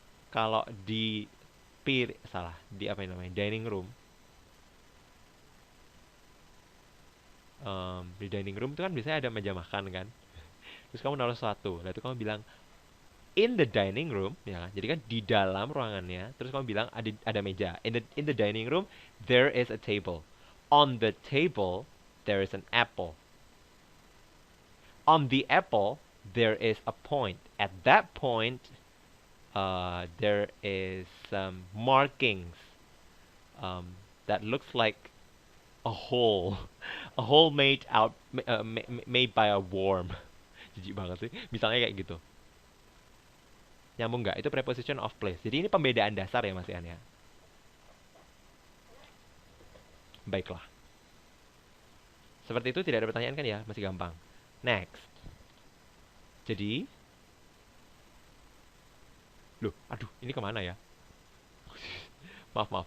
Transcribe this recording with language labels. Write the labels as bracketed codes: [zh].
[id] Kalau di salah, di apa yang namanya, dining room, di dining room itu kan biasanya ada meja makan kan. Terus kamu naruh sesuatu, lalu itu kamu bilang [en] in the dining room, [id] ya kan? Jadi kan di dalam ruangannya, terus kamu bilang ada meja. [en] In the dining room there is a table. On the table there is an apple. On the apple there is a point. At that point there is some markings that looks like a hole, a hole made by a worm. [id] Jijik banget sih. Misalnya kayak gitu. Nyambung nggak? Itu preposition of place. Jadi ini pembedaan dasar ya Mas Ian ya. Baiklah. Seperti itu tidak ada pertanyaan kan ya? Masih gampang. Next. Jadi, loh, aduh, ini kemana ya? Maaf, maaf.